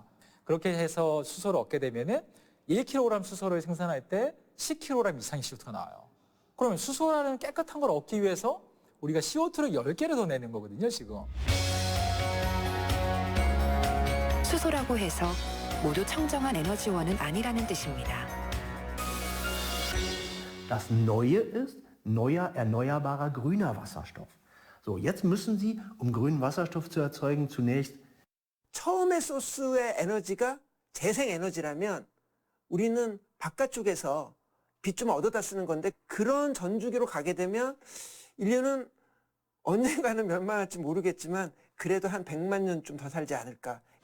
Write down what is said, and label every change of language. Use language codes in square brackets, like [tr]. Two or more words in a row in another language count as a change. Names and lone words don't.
[ko] 그렇게 해서 수소를 얻게 되면은 1kg 수소를 생산할 때 10kg 이상의 CO2가 나와요. 그러면 수소라는 깨끗한 걸 얻기 위해서 우리가 CO2를 10개를 더 내는 거거든요, 지금. 수소라고 해서 모두 청정한 에너지원은 아니라는 뜻입니다. [de] Das Neue ist neuer, erneuerbarer, grüner Wasserstoff. So, jetzt müssen Sie, um grünen Wasserstoff zu erzeugen, zunächst [ko] 처음의 소스의 에너지가 재생에너지라면 우리는 바깥쪽에서 빛 좀 얻어다 쓰는 건데 그런 전주기로 가게 되면 인류는 언젠가는 멸망할지 모르겠지만 그래도 한 100만 년 좀 더 살지 않을까.